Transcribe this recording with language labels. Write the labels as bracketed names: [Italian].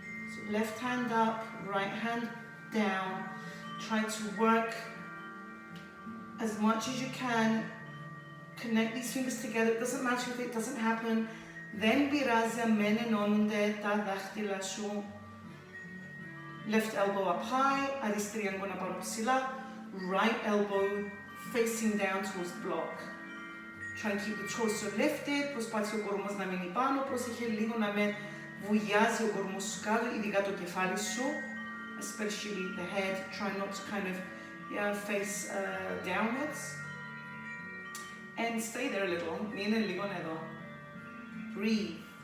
[English] So left hand up, right hand down. Try to work as much as you can. Connect these fingers together. It doesn't matter if it doesn't happen. [Greek] Δεν πειράζει αν δεν ενώνονται τα δάχτυλα σου. [English] Left elbow up high, [Greek] αριστερή αγκώνα πάνω ψηλά. [English] Right elbow facing down towards the block. Try and keep the torso lifted, [Greek] προσπάθησε ο κορμός να μείνει πάνω, πρόσεχε λίγο να με βουλιάζει ο κορμός σου κάτω, ειδικά το κεφάλι σου, [English] especially the head, try not to kind of face downwards. And stay there a little, [Greek] μείνε λίγο εδώ. [English] Breathe.